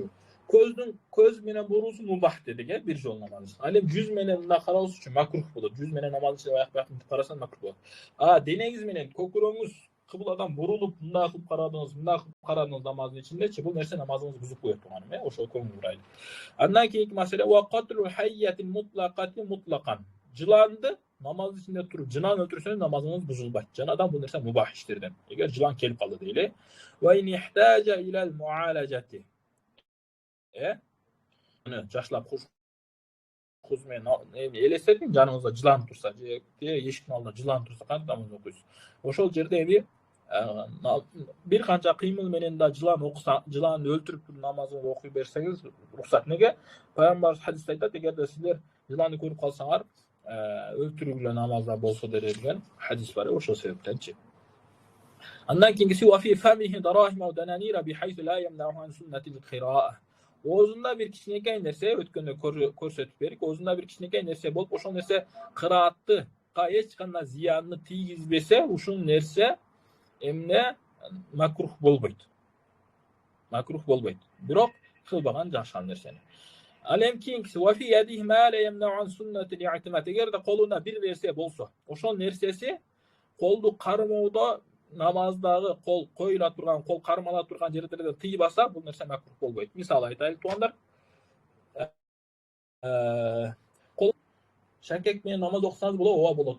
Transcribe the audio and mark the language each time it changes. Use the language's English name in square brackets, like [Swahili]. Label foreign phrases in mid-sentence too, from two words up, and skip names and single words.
[Kyrgyz] Көз менен бурулуусу мубах дедик, bir жолу намаз. Ал эми жүз менен мындай кароосу үчүн макрух болот. Жүз менен намаз ичинде аяк-аяк мынтип карасаңыз макрух болот. Денеңиз менен көкүрөңүз кыбладан бурулуп, мындай кылып карадыңыз, намаздын ичиндечи, бул нерсе намазыңызды бузуп коет тууганым, ошол көңүл бурайлы. Андан кийинки маселе [Arabic] وقتل الحيات مطلقا. [Kyrgyz] Жыланды намаздын ичинде туруп жылан өлтүрсөңүз, намазыңыз бузулбайт. Жанадан бул нерсе мубах иштерден. Эгер жылан келип калды дейли, [Arabic] وإن احتاج إلى المعالجة. [Kyrgyz] Жашлап куз менен элестетиң, жаныңызда жылан турса, же эшиктин алдында жылан турса, кантип намаз окуйсуз? Ошол жерде эми bir канча кыймыл менен да жылан өлтүрүп намазыңызды окуй берсеңиз рухсат. Неге? Пайгамбарыбыз хадисте айтат, эгерде силер жыланды көрүп калсаңар, өлтүрүгүлө намазда болсо деген хадис бар, ошол себептенчи. Андан кийинкиси [Arabic] وفي فمه دراهم ودنانير بحيث لا يمنع عن سنة القراءة. [Kyrgyz] Оозунда бир кичинекей нерсе, өткөндө көрсөтүп берик, оозунда бир кичинекей нерсе болуп, ошол нерсе кыраатка эч кандай зыянны тийгизбесе, ушул нерсе эмне макрух болбойт. Бирок кылбаган жакшы нерсени. Ал эми кийинкиси [Arabic] وفي يده ما لا يمنع عن سنة الاعتماد. [Kyrgyz] Эгерде колунда бир нерсе болсо, ошол нерсеси колду кармоодо намаздагы кол коюла турган, кол кармала турган жерлерден тыйбаса, бул нерсе макрух болбойт. Мисалы айтайлы туугандар, кол шакек менен намаз окусаңыз болот, ооба болот.